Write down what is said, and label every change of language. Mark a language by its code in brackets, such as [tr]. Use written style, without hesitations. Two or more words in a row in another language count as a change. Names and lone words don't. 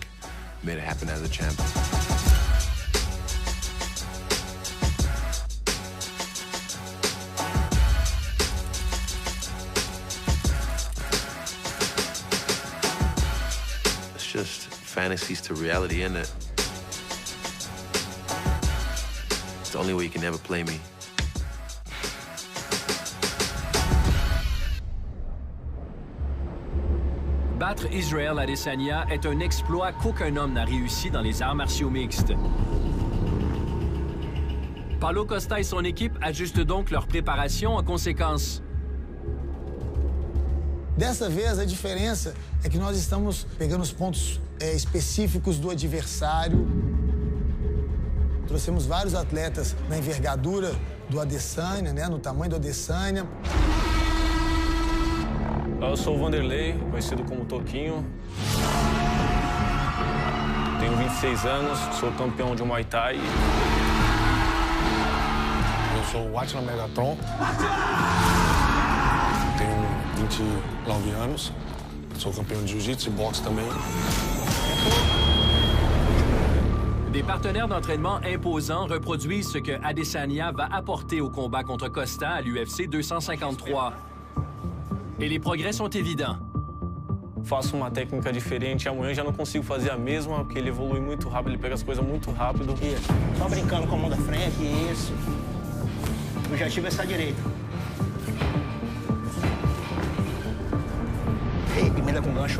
[en] Made it happen as a champ. It's just fantasies to reality, isn't it? It's the only way you can ever play me. [fr] Battre Israel Adesanya est un exploit qu'aucun homme n'a réussi dans les arts martiaux mixtes. Paulo Costa et son équipe ajustent donc leur préparation en conséquence. [pt] Dessa vez, a diferença é que nós estamos pegando os pontos específicos do adversário. Trouxemos vários atletas na envergadura do Adesanya, né, no tamanho do Adesanya. Eu sou o Vanderlei, conhecido como Toquinho. Tenho 26 anos, sou campeão de Muay Thai. Eu sou o Atila Megatron. Tenho 29 anos, sou campeão de Jiu-Jitsu e boxe também. [fr] Des partenaires d'entraînement imposants reproduisent ce que Adesanya va apporter au combat contre Costa à l'UFC 253. Et les progrès sont évidents. [pt] Faço uma técnica diferente, amanhã já não consigo fazer a mesma, porque ele evolui muito rápido, ele pega as coisas muito rápido. Isso. Só brincando com a mão da frente, isso. Eu já tive essa direita. Ei, emenda com gancho.